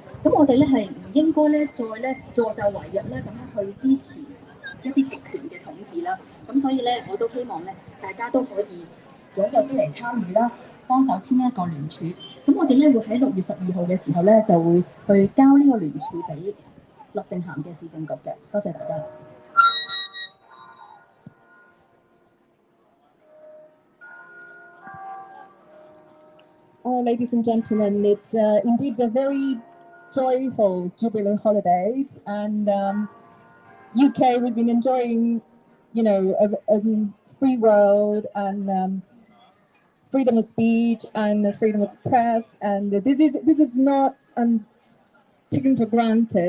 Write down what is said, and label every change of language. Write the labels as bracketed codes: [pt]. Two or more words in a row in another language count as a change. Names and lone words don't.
[yue] 咁我哋咧係唔應該咧再咧助紂為虐咧咁樣去支持一啲極權嘅統治啦。咁所以咧我都希望咧大家都可以踴躍啲嚟參與啦，幫手簽一個聯署。咁我哋咧會喺6月12號嘅時候咧就會去交呢個聯署俾諾定咸嘅市政局嘅。多謝大家。 [en] Ladies and gentlemen, it's indeed a very joyful Jubilee holidays, and UK has been enjoying, a free world and freedom of speech and freedom of press, and this is not taken for granted.